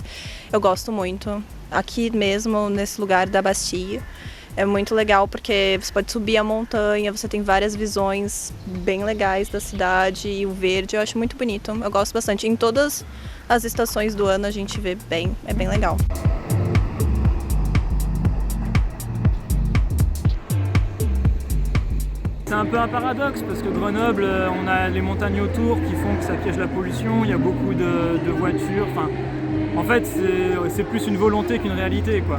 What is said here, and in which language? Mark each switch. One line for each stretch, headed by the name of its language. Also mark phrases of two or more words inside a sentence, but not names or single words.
Portuguese: Eu gosto muito. Aqui mesmo, nesse lugar da Bastille, é muito legal porque você pode subir a montanha, você tem várias visões bem legais da cidade e o verde, eu acho muito bonito. Eu gosto bastante. Em todas as estações do ano a gente vê bem, é bem legal.
French: C'est un peu un paradoxe parce que Grenoble, on a les montagnes autour qui font que ça piège la pollution, il y a beaucoup de voitures, enfin, en fait c'est plus une volonté qu'une réalité quoi.